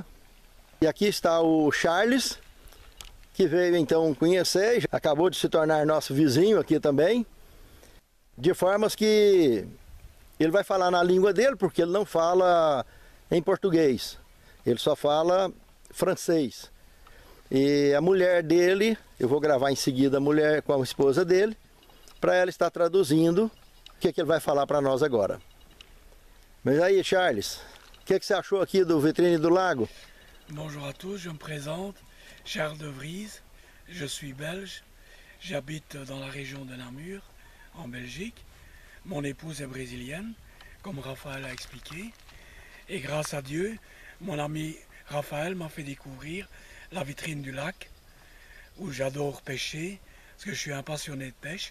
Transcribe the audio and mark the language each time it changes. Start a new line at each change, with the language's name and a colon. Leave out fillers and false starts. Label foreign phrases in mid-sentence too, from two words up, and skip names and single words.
Portuguese: E aqui está o Charles, que veio então conhecer, acabou de se tornar nosso vizinho aqui também, de formas que ele vai falar na língua dele, porque ele não fala em português, ele só fala francês. E a mulher dele, eu vou gravar em seguida a mulher com a esposa dele, para ela estar traduzindo o que ele vai falar para nós agora. Mas aí, Charles, o que você achou aqui do Vitrine do Lago?
French: Bonjour à tous, je me présente, Charles de Vries, je suis belge, j'habite dans la région de Namur, en Belgique. Mon épouse est brésilienne, comme Raphaël a expliqué. Et grâce à Dieu, mon ami Raphaël m'a fait découvrir la vitrine du lac, où j'adore pêcher, parce que je suis un passionné de pêche.